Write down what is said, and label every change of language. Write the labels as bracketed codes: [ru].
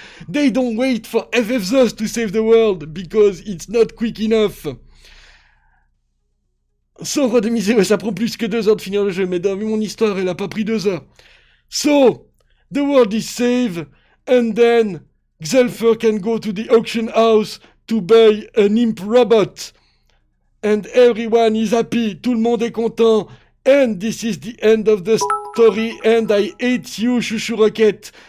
[en] They don't wait for FF Zeus to save the world because it's not quick enough. [fr] Sans redemiser, ça prend plus que 2 heures de finir le jeu, mais dans mon histoire, elle a pas pris 2 heures. [en] So, the world is saved, and then Xelfer can go to the auction house to buy an imp robot. And everyone is happy, [fr] tout le monde est content, [en] and this is the end of the story, and I hate you, Chouchou Rocket.